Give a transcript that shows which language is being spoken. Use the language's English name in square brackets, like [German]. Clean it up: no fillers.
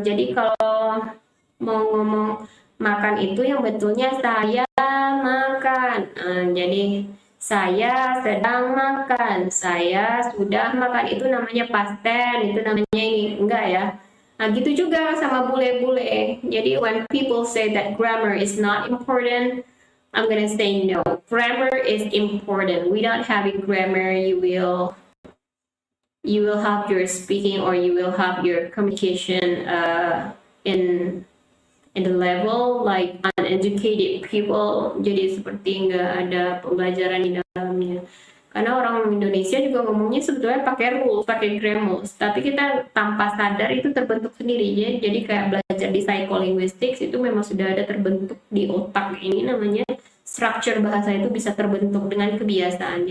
[Indonesian] Jadi kalau mau ngomong makan itu yang betulnya saya makan. Jadi saya sedang makan, saya sudah makan, itu namanya past tense, itu namanya ini, enggak ya. Nah, gitu juga sama bule-bule. [English] Jadi when people say that grammar is not important, I'm gonna say no. Grammar is important. Without having grammar, you will have your speaking or you will have your communication in the level like uneducated people. [Indonesian] Jadi seperti nggak ada pembelajaran di dalamnya. Karena orang Indonesia juga ngomongnya sebetulnya pakai rules, pakai grammar, tapi kita tanpa sadar itu terbentuk sendiri. Jadi kayak belajar di psycholinguistics itu memang sudah ada terbentuk di otak, ini namanya structure bahasa itu bisa terbentuk dengan kebiasaan.